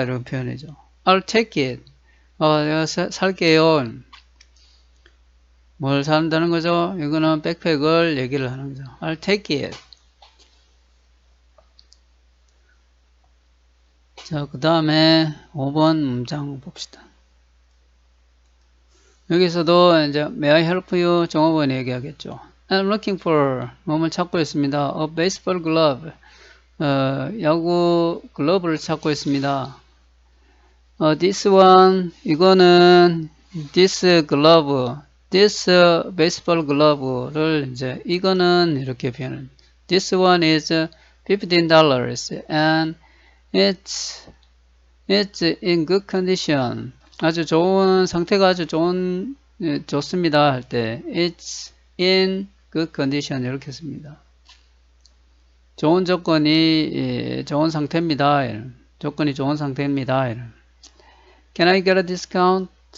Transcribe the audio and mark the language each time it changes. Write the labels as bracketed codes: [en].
[ko] 이런 표현이죠. [en] I'll take it. [ko] 내가 살게요. 뭘 산다는 거죠? 이거는 백팩을 얘기를 하는 거죠. [en] I'll take it. [ko] 자, 그 다음에 5번 문장 봅시다. 여기서도 이제 [en] May I help you? [ko] 종업원 얘기하겠죠. [en] I'm looking for [ko] 몸을 찾고 있습니다. [en] A baseball glove. [ko] 야구 글러브를 찾고 있습니다. [en] This one, 이거는 this glove, this baseball glove를 이제 [ko] 이거는 이렇게 표현을. [en] This one is $15 and it's in good condition. [ko] 아주 좋은 상태가 아주 좋습니다 할 때 [en] it's in good condition [ko] 이렇게 씁니다. 좋은 조건이 좋은 상태입니다. 조건이 좋은 상태입니다. [en] Can I get a discount?